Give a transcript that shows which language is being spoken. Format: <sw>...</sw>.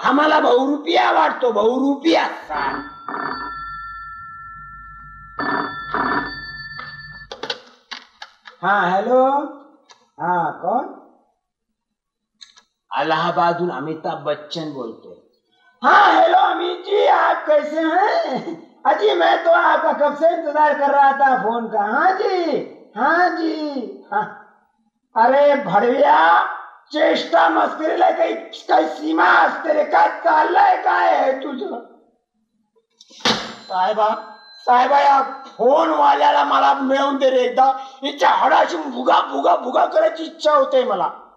<mr>हा मला बहुरुपिया वाटतो, बहुरुपिया.</mr> <hi>हा हॅलो, हा कौन? इलाहाबाद अमिताभ बच्चन बोलते. हाँ हेलो अमित जी, आप कैसे हैं? अजी मैं तो आपका कब से इंतजार कर रहा था फोन का. हाँ जी हाँ.</hi> <mr>अरे भडव्या, चेष्टा मस्करीला काही सीमा असते रे. काय चाललंय, काय आहे तुझं? साहेबा या फोन वाल्याला मला मिळवून दे रे एकदा. हिच्या हाडाची भुगा करायची इच्छा होते मला.</mr>